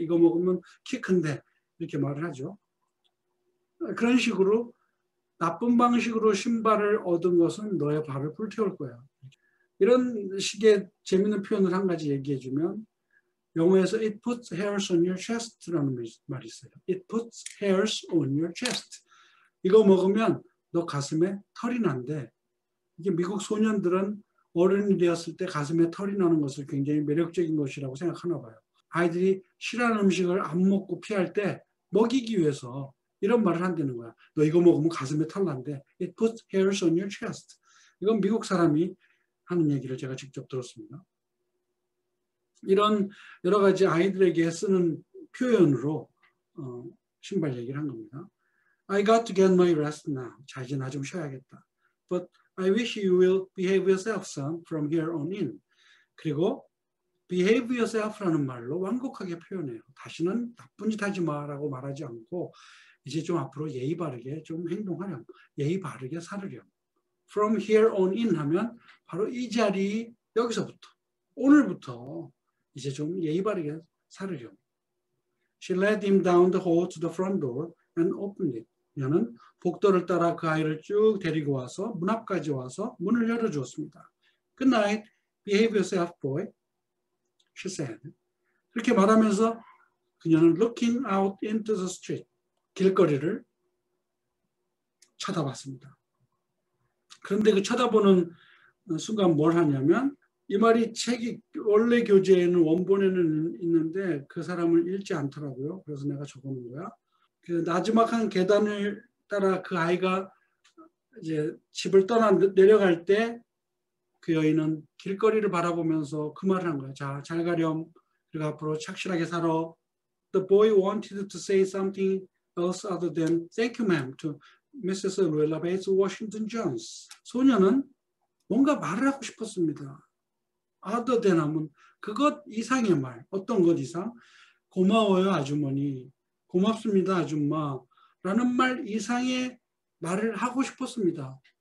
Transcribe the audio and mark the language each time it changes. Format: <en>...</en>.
<ko>이거 먹으면 키 큰대. 이렇게 말을 하죠. 그런 식으로 나쁜 방식으로 신발을 얻은 것은 너의 발을 불태울 거야. 이런 식의 재밌는 표현을 한 가지 얘기해 주면 영어에서</ko> <en>it puts hairs on your chest</en> <ko>라는 말이 있어요.</ko> <en>It puts hairs on your chest.</en> <ko>이거 먹으면 너 가슴에 털이 난대. 이게 미국 소년들은 어른이 되었을 때 가슴에 털이 나는 것을 굉장히 매력적인 것이라고 생각하나 봐요. 아이들이 싫어하는 음식을 안 먹고 피할 때 먹이기 위해서 이런 말을 한다는 거야. 너 이거 먹으면 가슴에 털 난대.</ko> <en>It puts hairs on your chest.</en> <ko>이건 미국 사람이 하는 얘기를 제가 직접 들었습니다. 이런 여러 가지 아이들에게 쓰는 표현으로 신발 얘기를 한 겁니다.</ko> <en>I got to get my rest now.</en> <ko>자, 이제 나 좀 쉬어야겠다.</ko> <en>But I wish you will behave yourself, son, from here on in.</en> <ko>그리고</ko> <en>behave yourself</en> <ko>라는 말로 완곡하게 표현해요. 다시는 나쁜 짓 하지 마라고 말하지 않고 이제 좀 앞으로 예의 바르게 좀 행동하렴. 예의 바르게 살으렴.</ko> <en>From here on in</en> <ko>하면 바로 이 자리 여기서부터 오늘부터 이제 좀 예의 바르게 살으렴.</ko> <en>She led him down the hall to the front door and opened it.</en> <ko>그녀는 복도를 따라 그 아이를 쭉 데리고 와서 문 앞까지 와서 문을 열어주었습니다.</ko> <en>Good night, behave yourself, boy, she said.</en> <ko>그렇게 말하면서 그녀는</ko> <en>looking out into the street,</en> <ko>길거리를 쳐다봤습니다. 그런데 그 쳐다보는 순간 뭘 하냐면 이 말이 책이 원래 교재에는 원본에는 있는데 그 사람을 읽지 않더라고요. 그래서 내가 적어놓은 거야. 그 나지막한 계단을 따라 그 아이가 이제 집을 떠나 내려갈 때 그 여인은 길거리를 바라보면서 그 말을 한 거야. 자, 잘 가렴. 그리고 앞으로 착실하게 살아.</ko> <en>The boy wanted to say something else other than thank you, ma'am, to Mrs. Luella Bates Washington Jones.</en> <ko>소녀는 뭔가 말을 하고 싶었습니다.</ko> <en>other than</en> <ko>하면 그것 이상의 말. 어떤 것 이상? 고마워요, 아주머니. 고맙습니다, 아줌마. 라는 말 이상의 말을 하고 싶었습니다.</ko>